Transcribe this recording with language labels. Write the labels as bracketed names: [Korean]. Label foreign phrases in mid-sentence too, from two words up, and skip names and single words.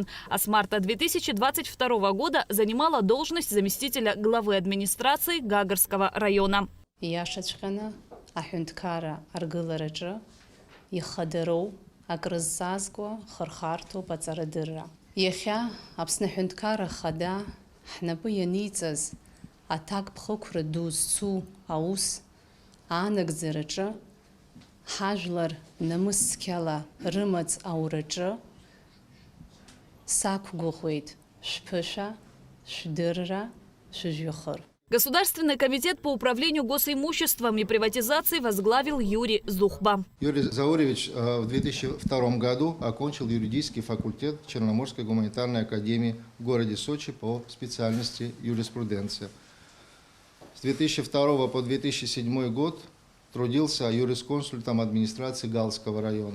[Russian] А с марта 2022 года занимала должность заместителя главы администрации Гагарского района. [Abkhazian] Атак бхықәра ду зцу аус аанагӡараҿы ҳажәлар намыс-цқьала рымаҵ аураҿы сақәгәыӷуеит шәԥышәа, шәдырра, шәыжәҩахыр. [Russian] Государственный комитет по управлению госимуществом и приватизации возглавил Юрий Зухба. Юрий Зауревич в 2002 году окончил юридический факультет Черноморской гуманитарной академии в городе Сочи по специальности юриспруденция. С 2002 по 2007 год трудился юрисконсультом администрации Галского района.